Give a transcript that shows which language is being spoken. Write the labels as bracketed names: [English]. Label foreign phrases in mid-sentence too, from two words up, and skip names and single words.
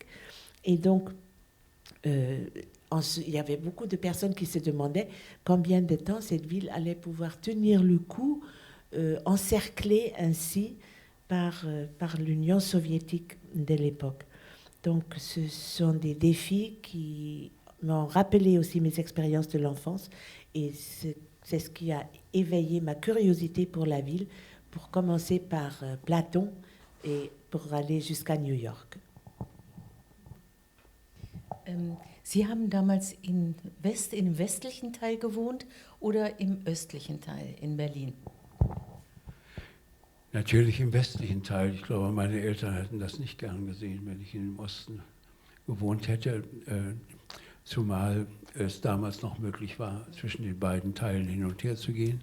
[French] Et donc, il y avait beaucoup de personnes qui se demandaient combien de temps cette ville allait pouvoir tenir le coup, encerclée ainsi par l'Union soviétique de l'époque. Donc ce sont des défis qui m'ont rappelé aussi mes expériences de l'enfance et c'est ce qui a éveillé ma curiosité pour la ville, pour commencer par Platon et pour aller jusqu'à New York. [German] Sie haben damals im westlichen Teil gewohnt oder im östlichen Teil in Berlin? Natürlich im westlichen Teil. Ich glaube, meine Eltern hätten das nicht gern gesehen, wenn ich im Osten gewohnt hätte, zumal es damals noch möglich war, zwischen den beiden Teilen hin und her zu gehen.